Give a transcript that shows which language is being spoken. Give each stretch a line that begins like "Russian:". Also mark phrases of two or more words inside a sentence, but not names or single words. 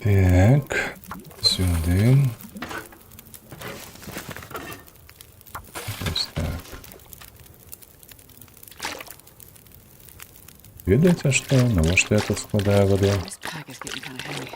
Ukrainian: Так, сюди.
Belarusian: Ведаеце што? Навошта я тут складаю ваду?
English: This pack is getting kind of heavy.